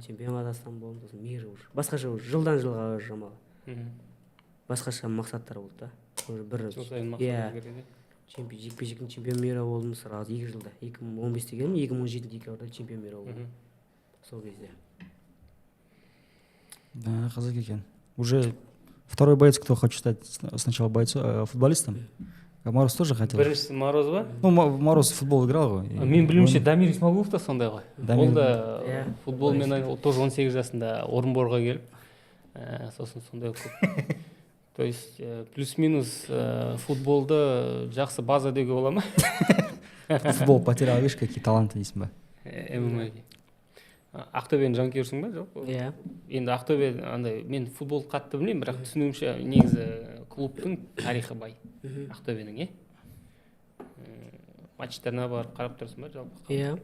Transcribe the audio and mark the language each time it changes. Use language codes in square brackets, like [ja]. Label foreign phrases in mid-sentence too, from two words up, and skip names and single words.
[kk] Чемпион қазақстан болдым, сосын [ru] мир уже. [kk] Басқаша уже жылдан жылға жамал. Басқаша мақсаттар болды да. Уже бір жекпе-жектің [ru] чемпион мира [kk] болдым сразу 2 жылда. 2015-те келдім, 2017-де декабрьда [ru] чемпион мира [kk] болдым. Сол кезде. Да, қызық екен. [ru] Уже второй боец, кто хочет стать сначала футболистом? Мороз тоже хотел. [kk] Біріншісі Мороз ба? [ru] Ну, Мороз в футбол играл ғой. [kk] Мен білуімше Дамир Исмагулов та сондай ғой. Ол да футболмен тоже 18 жасында Орынборға келіп, сосын сондай көп. [ru] То есть плюс-минус [kk] футболды жақсы база деуге бола ма? [ru] Футбол потерял, видишь, какие таланты [kk] дейсің ба? ММА-ге. Ақтөбенің жанкүйерсің ба? Жоқ. Иә. Енді Ақтөбе андай, мен футбол қатты білмеймін, бірақ түсінуімше негізі клубтың тарихы бай. Ақтөбенің, е? Матчтарына барып қарап тұрсың ба жалпы? Иә.